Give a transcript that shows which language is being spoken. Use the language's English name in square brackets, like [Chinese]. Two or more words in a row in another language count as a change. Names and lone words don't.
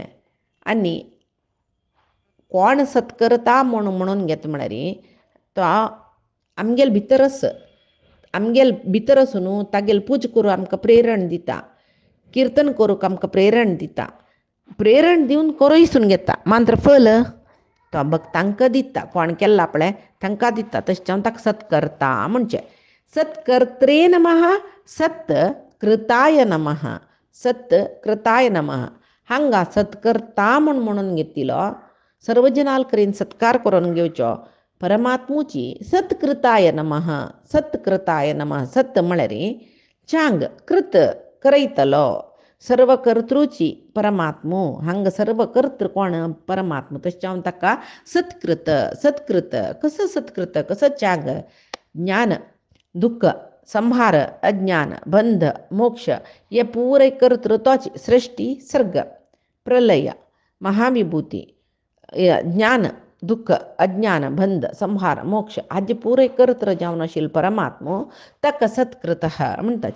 [Konkani] आनी कोण सत्करता म्हणून घेता म्हळ्यार तो आमगेले भितरच आमगेल भितर आसूं न्हू तागेल पूज करूं आमकां प्रेरण दिता, किर्तन करूंक आमकां प्रेरण दिता, प्रेरण दिवन करोयसून घेता, मात्र फल तो भक्तांक दिता, कोण केल्ला पळय तांकां दिता. तशें हांव ताका सत्कर्ता म्हणचें. [Sanskrit] सत्कर्त्रे नमः, सत्कृताय नमः, सत्कृताय नमः. [Konkani] हांगा सत्कर्ता म्हणून घेतिलो, सर्व जनाल करीन सत्कार करून घेवचो. [Sanskrit] परमात्मुची सत्कृताय नमः, सत्कृताय नमः. [Konkani] सत म्हळ्यार चांग, कृत करयतलो, सर्व कर्तृची परमात्मो. हांगा सर्व कर्तृ कोण? परमात्मा. तशें हांव ताका सत्कृत, सत्कृत. कसं सत्कृत, कसं चांग? ज्ञान, दुःख, संहार, अज्ञान, बंध, मोक्ष हे पुरे कर्तृ तोच. सृष्टी, सर्ग, प्रलय, महाविभूती, ज्ञान, दुःख, अज्ञान, बंध, संहार, मोक्ष हाजे पुरे कर्तृ जावन आशिल्लो परमात्मो ताका सत्कृत म्हणटाचे.